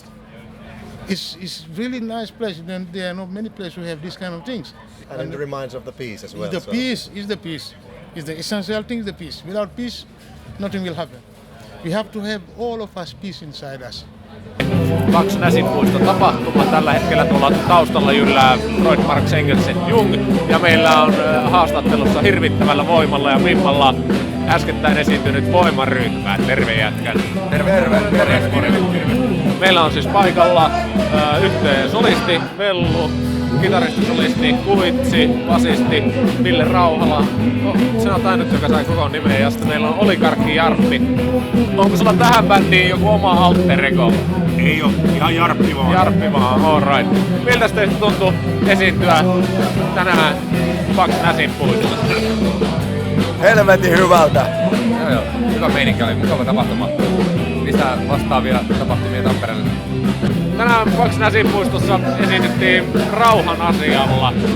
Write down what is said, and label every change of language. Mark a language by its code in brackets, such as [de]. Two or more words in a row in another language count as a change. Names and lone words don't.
[en] It's really nice place. Then there are not many places who have these kind of things. And it reminds of the peace as well. Peace is the peace. Is the essential thing. The peace. Without peace, nothing will happen. We have to have all of us peace inside us. [fi] Pax Näsin puisto tapahtuma. Tällä hetkellä tuolla taustalla jyllää Freud Marx Engelsen Jung, ja meillä on haastattelussa hirvittävällä voimalla ja vimmalla äskettäin esiintynyt Voimaryhmä. Terve jätkät. Terve. Meillä on siis paikalla yhteen solisti, Vellu, kitaristisolisti, Kuvitsi, basisti, Ville Rauhala. Se on ainut, joka sai koko nimeä, ja sitten meillä on Oligarkki Jarppi. Onko sulla tähän bändiin joku oma [la] alter ego? [fi] Ei oo, ihan Jarppi vaan. Jarppi vaan, [en] all right. [fi] Miltä teistä tuntuu esiintyä tänään Pax Näsin puistossa? Helvetin hyvältä. Joo. Hyvä meininki oli, mukava tapahtuma. lisää vastaavia tapahtumia Tampereelle. Tänään Pax Näsin puistossa esitettiin rauhan asialla.